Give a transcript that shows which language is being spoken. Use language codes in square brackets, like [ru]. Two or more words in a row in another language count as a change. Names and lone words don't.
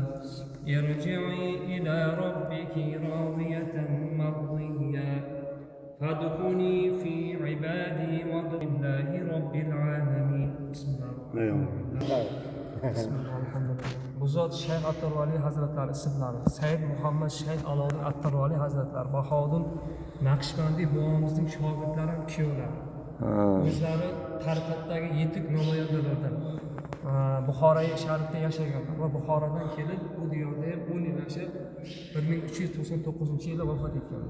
[ar] ارجعي إلى ربك راضية مرضية فادخلي في عبادي وادخلي الله رب العالمين بسم الله الرحمن الرحيم بسم الله الحمد لله [uz] Bu zot Shayx Attor Vali Hazratlari ismlari Said Muhammad Shayx Aloddin Attor Vali Hazratlari Bahodir Naqshbandiy bobomizning shogirdlari ham kuyovlari. O'zlari tariqatdagi yetuk namoyandalardan. Buxoroy shahrida yashaganlar va Buxorodan kelib bu diyorda 10 yil yashab 1399-yilda vafot etganlar.